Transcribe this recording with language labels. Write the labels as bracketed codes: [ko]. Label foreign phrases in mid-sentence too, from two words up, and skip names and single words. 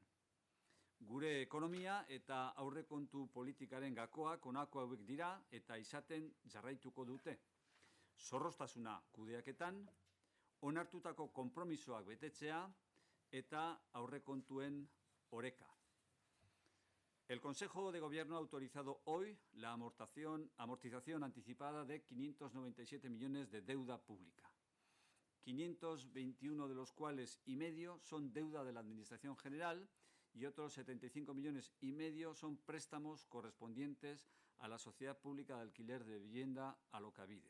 [eu] Gure ekonomia eta aurrekontu politikaren gakoak honako hauek dira eta izaten jarraituko dute. Zorroztasuna kudeaketan, onartutako konpromisoak betetzea eta aurrekontuen oreka. [es] El Consejo de Gobierno ha autorizado hoy la amortización anticipada de 597 millones de deuda pública. 521 de los cuales y medio son deuda de la Administración General y otros 75 millones y medio son préstamos correspondientes a la Sociedad Pública de Alquiler de Vivienda Alokabide.